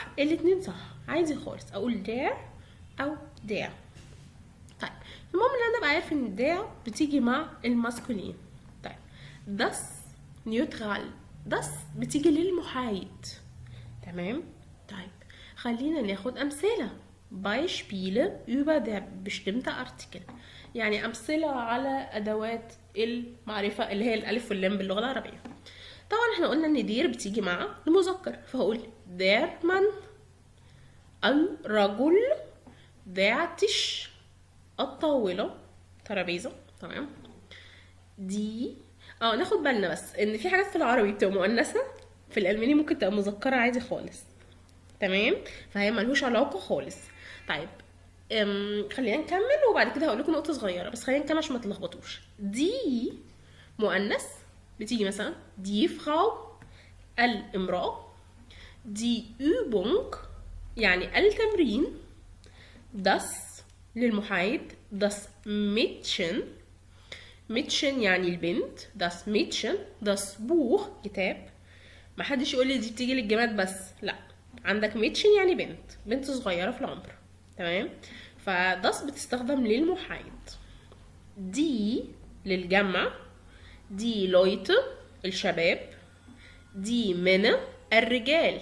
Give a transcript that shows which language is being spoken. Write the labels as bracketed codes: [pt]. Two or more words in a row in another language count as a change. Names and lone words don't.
[ar] الاتنين صح عادي خالص، اقول داع او داع. طيب المهم ان انا ابقى عارف ان داع بتيجي مع الماسكولين. طيب das نيوترال، das بتيجي للمحايد، تمام. طيب خلينا ناخد امثله. [de] Beispiele über der bestimmte Artikel، [ar] يعني امثله على ادوات المعرفه اللي هي الالف واللام باللغه العربيه. طبعا احنا قلنا ان دير بتيجي مع المذكر، فهقول [de] der Mann، [ar] الرجل، [de] der Tisch، [ar] الطاولة، ترابيزة، تمام. دي ناخد بالنا بس ان في حاجات في العربي بتبقى مؤنثة، في الألماني ممكن تبقى مذكرة عادي خالص، تمام. فهي ملهوش علاقة خالص. طيب خلينا نكمل وبعد كده هقول لكم نقطة صغيرة، بس خلينا نكمل عشان ما تلخبطوش. دي مؤنث بتيجي مثلا [de] die Frau, [ar] الامرأة. [de] die Übung [ar] يعني التمرين. [de] das للمحايد، das Mädchen، Mädchen [ar] يعني البنت، [de] das Mädchen. das Buch [ar] كتاب. محدش يقول لي دي بتيجي للجماد بس، لا، عندك Mädchen يعني بنت صغيرة في العمر، تمام. فdas بتستخدم للمحايد. دي للجمع، [de] die Leute [ar] الشباب، [de] die Männer [ar] الرجال.